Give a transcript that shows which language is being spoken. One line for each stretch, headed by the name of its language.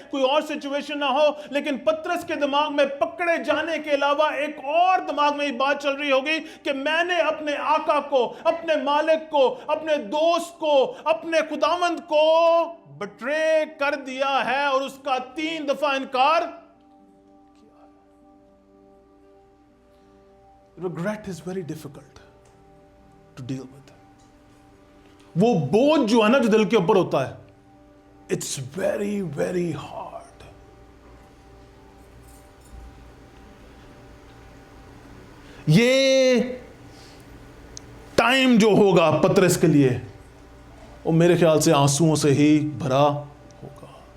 Hindi: कोई और सिचुएशन ना हो, लेकिन पतरस के दिमाग में पकड़े जाने के अलावा एक और दिमाग में ये बात चल रही होगी कि मैंने अपने आका को, अपने मालिक को, अपने दोस्त को, अपने खुदावंद को बिट्रे कर दिया है और उसका 3 दफा इनकार किया.
English: Regret is very difficult to deal with.
Hindi: वो बोझ जो है ना, जो दिल के ऊपर होता है,
English: It's very very hard.
Hindi: ये टाइम जो होगा पतरस के लिए, वो मेरे ख्याल से आंसुओं से ही भरा होगा.